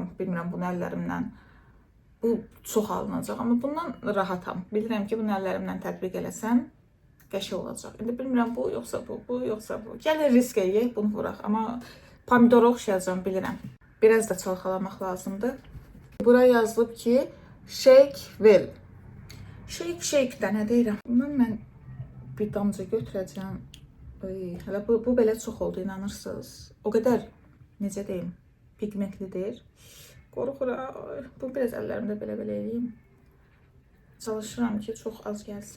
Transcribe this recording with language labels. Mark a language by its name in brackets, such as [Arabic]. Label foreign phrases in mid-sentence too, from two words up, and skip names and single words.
[Azerbaijani] Bilmirəm, bunu əllərimlə. Bu çox alınacaq, amma bundan rahatam. Bilirəm ki, bunu əllərimlə tətbiq eləsəm, qəşəng olacaq. İndi bilmirəm, bu yoxsa bu yoxsa bu. Gəlin risk eləyək, bunu vuraq. Amma pomidora oxşayacam, bilirəm. Biraz da çalxalamaq lazımdır. Bura yazılıb ki, [English] shake well. [Azerbaijani] Shake də nə deyirəm? Bundan mən bir damca götürəcəm. Hələ bu belə çox oldu, inanırsınız. O qədər, necə deyim, pigmentlidir. Qorxuram. Bu biraz əllərimdə belə eləyim. Çalışıram ki, çox az gəlsin.